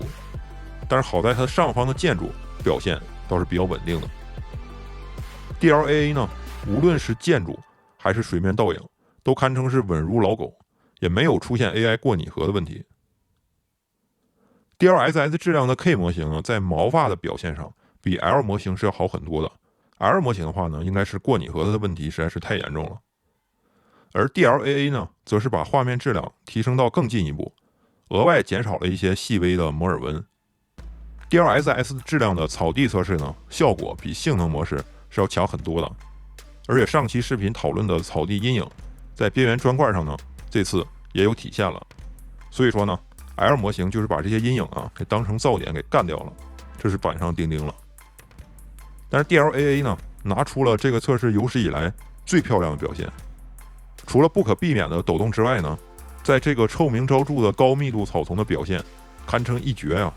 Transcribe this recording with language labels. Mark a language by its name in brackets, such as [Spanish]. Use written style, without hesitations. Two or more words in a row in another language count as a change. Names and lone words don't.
[Chinese] 但是好在它上方的建築表現倒是比較穩定的。DLAA 呢，無論是建築還是水面倒影，都堪稱是穩如老狗，也沒有出現 AI 過擬合的問題。DLSS 質量的 K 模型呢，在毛髮的表現上比 L 模型是要好很多的。L 模型的話呢，應該是過擬合的問題實在是太嚴重了。而 DLAA 呢，則是把畫面質量提升到更進一步，額外減少了一些細微的摩爾紋。DLSS 質量的草地測試呢，效果比性能模式是要強很多的，而且上期视頻討論的草地陰影，在邊緣磚塊上呢，這次也有體現了。所以說呢 ，L 模型就是把這些陰影給當成噪點給幹掉了，這是板上釘釘了。但是 DLAA 呢，拿出了這個測試有史以來最漂亮的表現。除了不可避免的抖動之外呢，在這個臭名昭著的高密度草叢的表現，堪稱一絕呀！